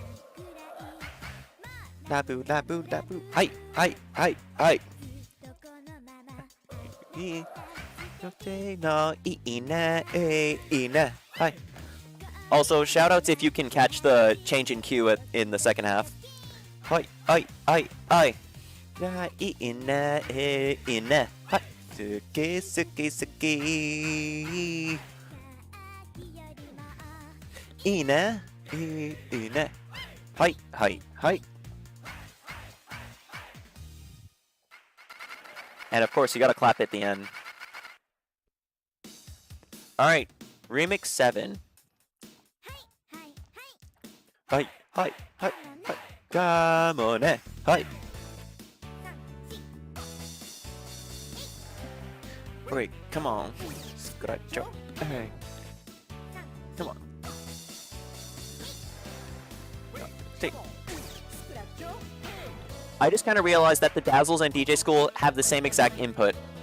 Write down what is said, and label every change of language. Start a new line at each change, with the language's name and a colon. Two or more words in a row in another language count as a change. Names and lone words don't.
English: Labu, labu, labu. Hi, hi, hi, hi. Hi. Also, shoutouts if you can catch the change in cue in the second half. Hi, hi, hi. Oi. Ga ina ina. Hot. Suki suki suki. Ina ina. Hi hi hi. And of course, you gotta clap at the end. Alright, Remix 7. Hi, hi, hi, hi. Come on, hi. Wait, come on. Scratch up. Hey. Come on. Take. I just kind of realized that the Dazzles and DJ School have the same exact input.